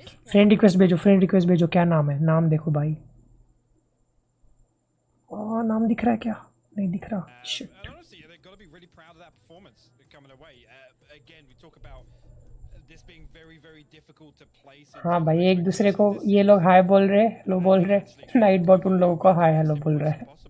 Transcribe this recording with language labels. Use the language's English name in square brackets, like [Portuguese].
[Hindi] Friend request भेजो क्या नाम है नाम देखो भाई नाम दिख रहा है क्या नहीं दिख रहा Shit. [English] Honestly, they've got to be really proud of that performance coming away. Again, we talk about this being very, very difficult to place. [Hindi] हाँ भाई एक दूसरे को ये लोग हाय बोल रहे लो बोल रहे नाइट बॉट उन लोगों को हाय हेलो बोल रहे हैं